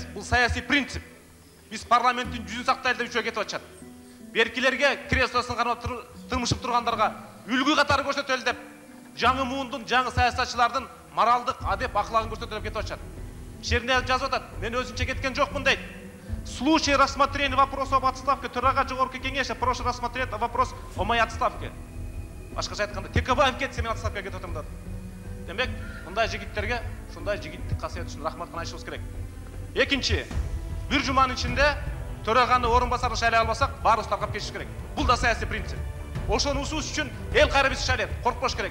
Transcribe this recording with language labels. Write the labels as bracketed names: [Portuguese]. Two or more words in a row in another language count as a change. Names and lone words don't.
[Kyrgyz] Бул саясий принцип. Биз парламенттин жүзүн сактайлы деп үчөө кетип атышат. Беркилерге, креслосын кармап тырмышып тургандарга үлгү катары көрсөтөлү деп, жаңы муундун, жаңы саясатчылардын моралдык, адеп, аклагын көрсөтөлүп кетип атышат. Шерне жазып атат, мен өзүнчө кеткен жокмун дейт. [Russian] В случае рассмотрения вопроса об отставке [Kyrgyz] төрага жогорку кеңеши [Russian] прошу рассмотреть вопрос о моей отставке. [Kyrgyz] Башкача айтканда, Текебаев кетсе мен отставкага кетип атам деп. Демек, мындай жигиттерге ушундай жигиттик касиет үчүн рахмат айтышыбыз керек. Экинчи, бир жуманын ичинде төраганы орун басары шайлай албасак, баарыбыз таркап кетиш керек. Бул да саясий принцип. Ошону усуус үчүн эл кайра биз шайлайт, коркпош керек.